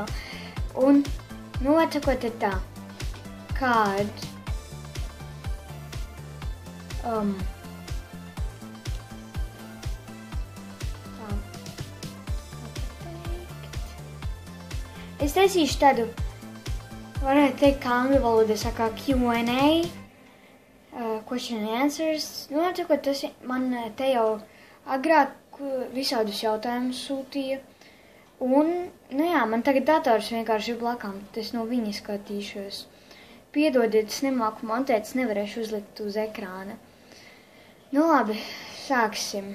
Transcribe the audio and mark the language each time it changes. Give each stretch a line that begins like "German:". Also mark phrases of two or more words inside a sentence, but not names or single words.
Latvian: Un, atsakot tā, kad es taisīšu tādu, varētu teikt, kā angļu valodā saka
English: Q&A, question and answers.
Latvian: Atsakot, tas man te jau agrāk visādus jautājumus sūtīja. Un, man tagad dators vienkārši ir blakām, es no viņa skatīšos. Piedodiet, es nemāku montēt, es nevarēšu uzlikt uz ekrāna. Labi, sāksim.